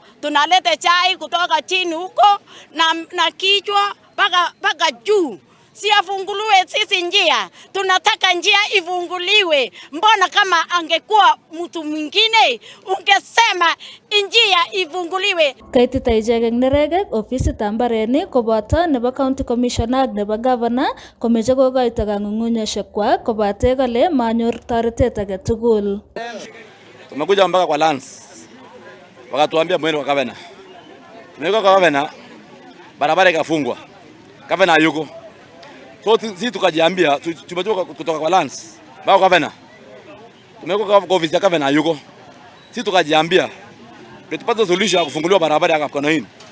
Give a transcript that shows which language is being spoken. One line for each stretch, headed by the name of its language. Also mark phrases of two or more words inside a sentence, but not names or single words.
Swahili: Tunalete chai kutoka chini huko na kichwa mpaka juu. Si afunguliwe sisi njia, tunataka njia ifunguliwe. Mbona kama angekuwa mtu mwingine ungesema njia ifunguliwe.
Kalenjin: Kaitita ichek neregek ofisit ambareni koboto nebo
English: county commissioner
Kalenjin: ak nebo governor komeche kokoito kang'ung'unyoshekwak kobate kole manyor toretet age tugul.
Swahili: Tumekuja mpaka kwa lands, wakatuambia mwende kwa governor. Tumekuja kwa governor, barabara ikafungwa, governor hayuko. So sisi tukajiambia tumetoka kutoka kwa lands mpaka governor. Tumekuja kwa ofisi ya governor hayuko. Sisi tukajiambia tupate solution ya kufunguliwa barabara ya Kapkono hii.